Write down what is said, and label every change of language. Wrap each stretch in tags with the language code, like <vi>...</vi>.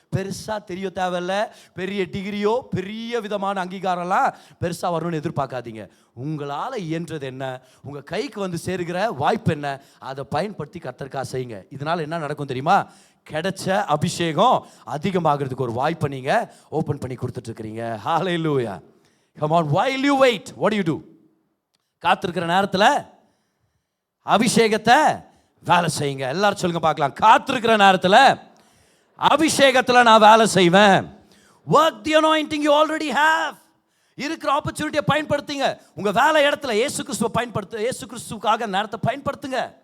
<ta>பெருசாக தெரிய தேவையில்ல, பெரிய டிகிரியோ பெரிய விதமான அங்கீகாரம்லாம் பெருசாக வரணும்னு எதிர்பார்க்காதீங்க. உங்களால் இயன்றது என்ன, உங்கள் கைக்கு வந்து சேருகிற வாய்ப்பு என்ன, அதை பயன்படுத்தி கர்த்தருக்காக செய்யுங்க. இதனால் என்ன நடக்கும் தெரியுமா? கிடைச்ச அபிஷேகம் அதிகமாகிறதுக்கு ஒரு வாய்ப்பை நீங்க ஓபன் பண்ணி கொடுத்துட்டு இருக்கீங்க. ஹalleluya.</ta> <en>Come on, while you wait, what do you do?</en> <ta>காத்திருக்கிற நேரத்தில் அபிஷேகத்தை வேலை செய்யுங்க. எல்லாரும் சொல்லுங்க பார்க்கலாம், காத்திருக்கிற நேரத்தில் அபிஷேகத்தில் நான் வேலை செய்வேன்.</ta> <en>Work the anointing you already have.</en> <ta>இருக்கிற ஆப்பர்ச்சுனிட்டியை பயன்படுத்துங்க. உங்க வேலை இடத்துல இயேசு கிறிஸ்துவை பயன்படுத்து, இயேசு கிறிஸ்துவுக்காக நேரத்தை பயன்படுத்துங்க.</ta>